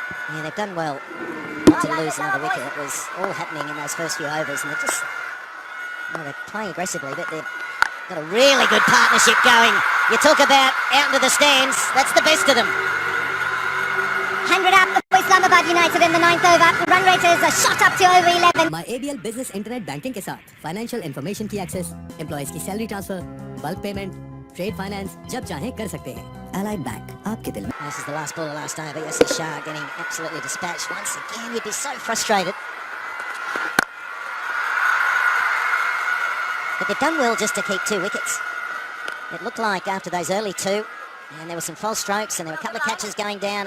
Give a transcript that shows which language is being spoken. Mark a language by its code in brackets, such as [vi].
[en] Yeah, they've done well not to lose another wicket. It was all happening in those first few overs, and they're just, well, they're playing aggressively, but they've got a really good partnership going. You talk about out into the stands, that's the best of them. 100 up for Islamabad United in the 9th over. Run rate is shot up to over 11. [hi] My ABL Business Internet Banking के साथ financial information की access, employees की salary transfer, bulk payment, trade finance जब चाहें कर सकते हैं। Allied Bank, आपके दिल में। [en] This is the last ball of last over. Yasir Shah getting absolutely dispatched once again. You'd be so frustrated. But they've done well just to keep 2 wickets. It looked like after those early 2, and there were some false strokes, and there were a couple of catches going down.